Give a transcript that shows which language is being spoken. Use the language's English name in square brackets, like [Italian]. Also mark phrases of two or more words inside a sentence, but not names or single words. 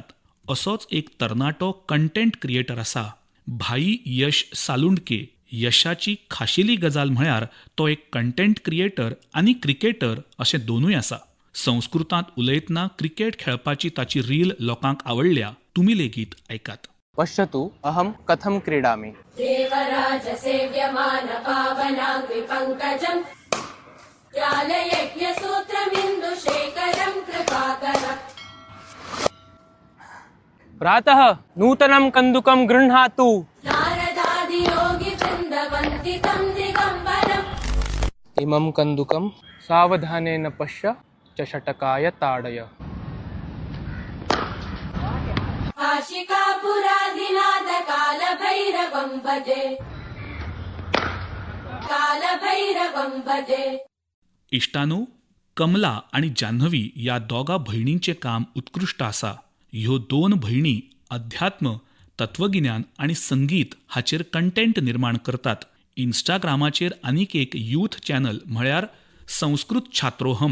[Konkani] असोच एक तरणाटो [English] content creator [Konkani] आसा, भाई यश सालुंडके. यशाची खाशेली गजाल म्हळ्यार तो एक [English] content creator [Konkani] आनी क्रिकेटर अशें दोनूय आसा. संस्कृतांत उलयतना क्रिकेट खेळपाची ताची रील लोकांक आवडल्या. तुमी लेगीत ऐकात. [Sanskrit] पश्यतु अहं कथं क्रीडामि. देवराजसेव्यमानपावनाङ्घ्रिपङ्कजम् ज्ञानयज्ञसूत्रमिन्दुशेखरं कृपाकरम्. प्रातः नूतनं कन्दुकं गृह्णातु. नारदादियोगिवृन्दवन्दितं दिगम्बरम्. इमं कन्दुकं सावधानेन पश्य चषटकाय ताडय. काशिकापुराधिनाथकालभैरवं भजे, कालभैरवं भजे. [Konkani] इश्टानो, कमला आनी जान्हवी या दोगा भयणींचें काम उत्कृश्ट आसा. ह्यो दोन भयणी अध्यात्म, तत्वगिन्यान आनी संगीत हाचेर कंटेंट निर्माण करतात. इंस्टाग्रामाचेर आनीक एक [English] youth channel [Konkani] म्हळ्यार संस्कृत छात्रोहम.